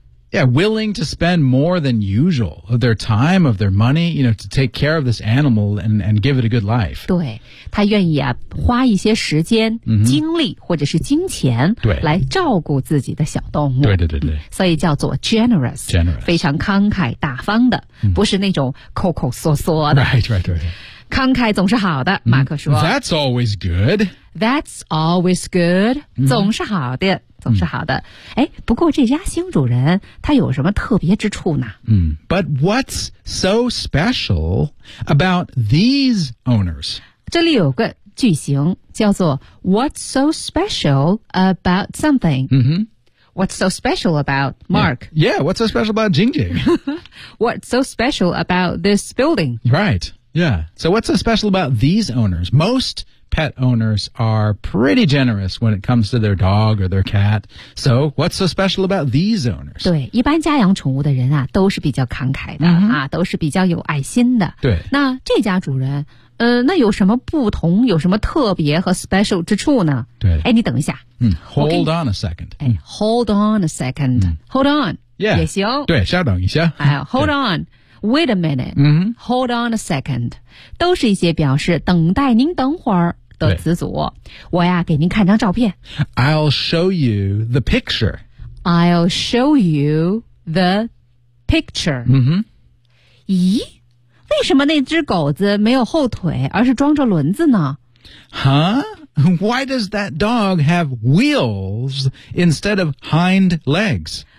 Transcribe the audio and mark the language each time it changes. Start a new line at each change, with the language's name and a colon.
English: Yeah, willing to spend more than usual of their time, of their money, you know, to take care of this animal and give it a good life.
Chinese: 对。他愿意、啊、花一些时间、 mm-hmm. 精力或者是金钱来照顾自己的小动物对对对对、嗯、所以叫做 generous,
English: generous
Chinese: 非常慷慨大方的、 mm-hmm. 不是那种抠抠缩缩的
English: right, right, right.
Chinese: 慷慨总是好的、mm-hmm. 马克说
English: That's always good That's always good、 mm-hmm.
Chinese: 总是好的总是好的、mm-hmm. 哎，不过这家新主人他有什么特别之处呢、
English: mm-hmm. But what's so special about these owners?
Chinese: 这里有个句型叫做
English: What's so special about something?、 Mm-hmm. What's so special about Mark? Yeah, yeah what's so special about Jing Jing? What's so special about this building? Right, yeah. So what's so special about these owners? Most pet owners are pretty generous when it comes to their dog or their cat. So what's so special about these owners?
Chinese: 对，一般家养宠物的人啊，都是比较慷慨的、 mm-hmm. 啊，都是比较有爱心的。对，那这家主人。那有什么不同有什么特别和 special 之处呢对哎你等一下。
English: 嗯 ,hold on a second. 哎 ,hold on a second.、嗯、 hold on. Yeah.
Chinese: 也行。对稍等一下。
English: 哎 ,hold on. Wait a minute.、嗯、 hold on a second.
Chinese: 都是一些表示等待您等会儿的词组。我呀给您看张照片。
English: I'll show you the picture. I'll show you the picture. 嗯哼。
Chinese: 咦为什么那只狗子没有后腿而是装着轮子呢 Huh?
English: Why does that dog have wheels instead of hind legs?